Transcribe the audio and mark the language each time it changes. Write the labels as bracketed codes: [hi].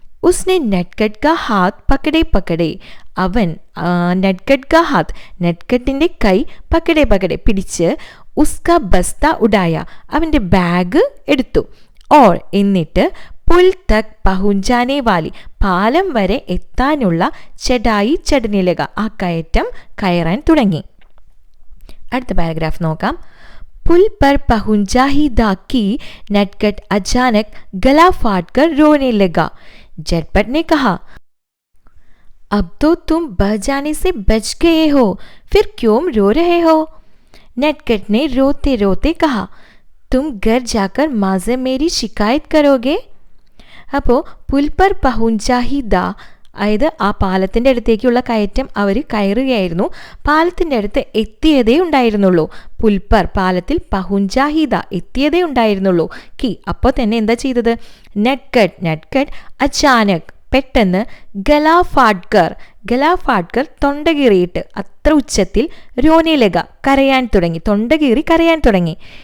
[hi] ഉസ്നെ നെഡ്ഗഡ് കാ ഹാത്ത് പക്കടേ പക്കടേ, [ml] അവൻ [hi] നെഡ്ഗഡ് കാ ഹാത്ത്, [ml] നെഡ്ഗഡിൻ്റെ കൈ [hi] പക്കടേ പക്കടേ [ml] പിടിച്ച് [hi] ഉസ്കാ ബസ്ത ഉടായ, [ml] അവൻ്റെ ബാഗ് എടുത്തു. ഓർ എന്നിട്ട് [hi] പുൽ തക് പഹുഞ്ചാനെ വാലി, [ml] പാലം വരെ എത്താനുള്ള [hi] ചടായി ചടനെ ലഗ, [ml] ആ കയറ്റം കയറാൻ തുടങ്ങി. അടുത്ത പാരഗ്രാഫ് നോക്കാം. [hi] पुल पर पहुंचा ही दाकी नटखट अचानक गला फाड़कर रोने लगा. झटपट ने कहा, अब तो तुम बह जाने से बच गए हो, फिर क्यों रो रहे हो? नटखट ने रोते रोते कहा, तुम घर जाकर माँ से मेरी शिकायत करोगे? [ml] അപ്പോൾ [hi] പുൽ പർ പഹുഞ്ചാ ഹി ദാ, [ml] അതായത് ആ പാലത്തിൻ്റെ അടുത്തേക്കുള്ള കയറ്റം അവർ കയറുകയായിരുന്നു. പാലത്തിൻ്റെ അടുത്ത് എത്തിയതേ ഉണ്ടായിരുന്നുള്ളൂ. പുൽപ്പർ, പാലത്തിൽ, പഹുഞ്ചാഹിദ, എത്തിയതേ ഉണ്ടായിരുന്നുള്ളൂ. കി, അപ്പോൾ തന്നെ എന്താ ചെയ്തത്? നെഡ്ഗഡ് അച്ചാനക്, പെട്ടെന്ന്, ഗലാഫാഡ്കർ തൊണ്ടകീറിയിട്ട്, അത്ര ഉച്ചത്തിൽ, രോനേലക, കരയാൻ തുടങ്ങി, തൊണ്ടകീറി കരയാൻ തുടങ്ങി.